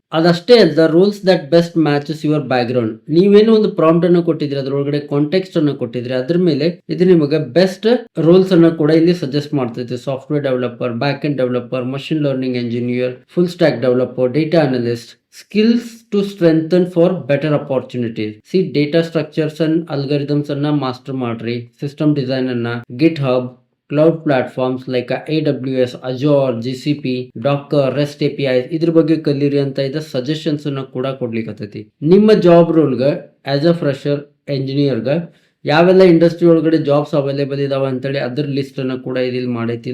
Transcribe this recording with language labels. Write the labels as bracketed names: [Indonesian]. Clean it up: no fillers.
[Kannada] ಅದಷ್ಟೇ ಅಲ್ಲ, [English] Rules that best matches your background. [Kannada] ನೀವೇನೋ ಒಂದು ಪ್ರಾಂಪ್ಟ್ ಅನ್ನು ಕೊಟ್ಟಿದ್ರಿ, ಅದ್ರೊಳಗಡೆ ಕಾಂಟೆಕ್ಸ್ಟ್ ಅನ್ನು ಕೊಟ್ಟಿದ್ರಿ, ಅದ್ರ ಮೇಲೆ ಇದು ನಿಮಗೆ ಬೆಸ್ಟ್ ರೋಲ್ಸ್ ಅನ್ನ ಕೂಡ ಇಲ್ಲಿ ಸಜೆಸ್ಟ್ ಮಾಡ್ತೈತಿ. [English] Software developer, back end developer, machine learning engineer, full stack developer, data analyst. Skills to strengthen for better opportunities. See, data structures and algorithms [Kannada] ಅನ್ನ ಮಾಸ್ಟರ್ ಮಾಡ್ರಿ, ಸಿಸ್ಟಮ್ ಡಿಸೈನ್ ಅನ್ನ, ಗಿಟ್ hub, cloud platforms like AWS, Azure, GCP, Docker, REST APIs ಇದ್ರ ಬಗ್ಗೆ ಕಲೀರಿ ಅಂತ ಇದ suggestions ಅನ್ನ ಕೂಡ ಕೊಡ್ಲಿಕ್ಕತ್ತೈತಿ. ನಿಮ್ಮ ಜಾಬ್ ರೋಲ್ಗೆ ಆಸ್ ಅ ಫ್ರೆಶರ್ ಎಂಜಿನಿಯರ್ಗೆ ಯಾವೆಲ್ಲ ಇಂಡಸ್ಟ್ರಿ ಒಳಗಡೆ ಜಾಬ್ಸ್ ಅವೈಲೇಬಲ್ ಇದಾವೆ ಅಂತೇಳಿ ಅದ್ರ ಲಿಸ್ಟ್ ಅನ್ನ ಕೂಡ ಇಲ್ಲಿ ಮಾಡೈತಿ.